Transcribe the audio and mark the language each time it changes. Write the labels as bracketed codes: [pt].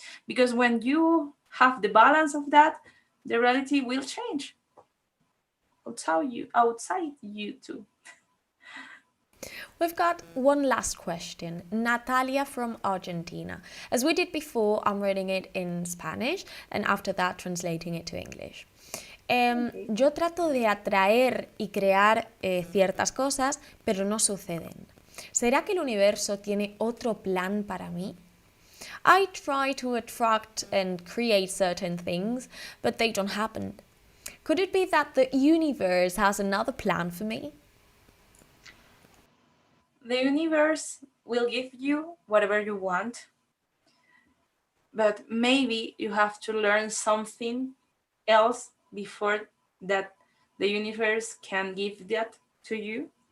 [en] Because when you have the balance of that, the reality will change. Outside you too. We've got one last question. Natalia from Argentina. As we did before, I'm reading it in Spanish and after that translating it to English. [es] Yo trato de atraer y crear ciertas cosas, pero no suceden. ¿Será que el universo tiene otro plan para mí? [en] I try to attract and create certain things, but they don't happen. Could it be that the universe has another plan for me? The universe will give you whatever you want, but maybe you have to learn something else before that the universe can give that to you.